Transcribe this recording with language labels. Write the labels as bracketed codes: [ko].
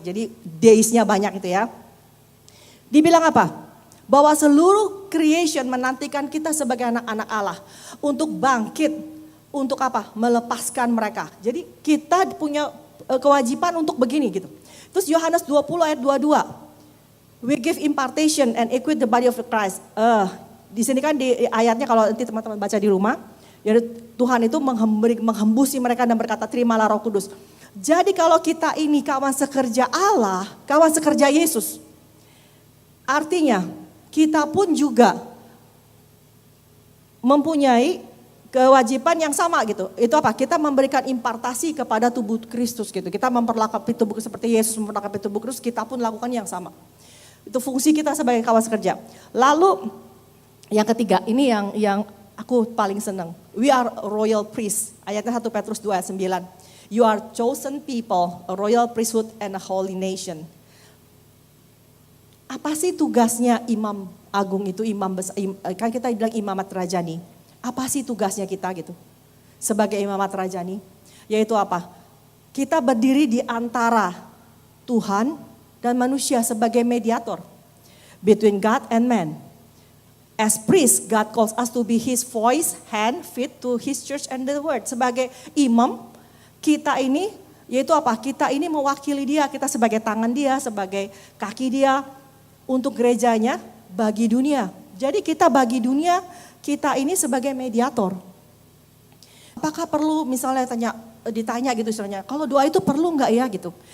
[id] Jadi days-nya banyak itu ya. Dibilang apa? Bahwa seluruh creation menantikan kita sebagai anak-anak Allah untuk bangkit. Untuk apa? Melepaskan mereka. Jadi kita punya kewajiban untuk begini gitu. Terus Yohanes 20 ayat 22. [en] We give impartation and equip the body of Christ. [id] Di sini kan di ayatnya kalau nanti teman-teman baca di rumah. Ya Tuhan itu menghembusi mereka dan berkata terimalah Roh Kudus. Jadi kalau kita ini kawan sekerja Allah, kawan sekerja Yesus. Artinya kita pun juga mempunyai kewajiban yang sama gitu. Itu apa? Kita memberikan impartasi kepada tubuh Kristus gitu. Kita memperlengkapi tubuh seperti Yesus memperlengkapi tubuh Kristus, kita pun lakukan yang sama. Itu fungsi kita sebagai kawan sekerja. Lalu yang ketiga, ini yang aku paling senang. [en] We are royal priest. [id] Ayatnya 1 Petrus 2 ayat 9. [en] You are chosen people, a royal priesthood and a holy nation. [id] Apa sih tugasnya imam agung itu, imam besar, kan kita bilang imamat rajani. Apa sih tugasnya kita gitu sebagai imamat rajani? Yaitu apa? Kita berdiri di antara Tuhan dan manusia sebagai [en] mediator between God and man. As priest, God calls us to be His voice, hand, feet to His church and the word. [id] Sebagai imam, kita ini yaitu apa? Kita ini mewakili Dia, kita sebagai tangan Dia, sebagai kaki Dia untuk gerejanya bagi dunia. Jadi kita bagi dunia, kita ini sebagai mediator. Apakah perlu misalnya ditanya gitu istilahnya, kalau doa itu perlu enggak ya gitu.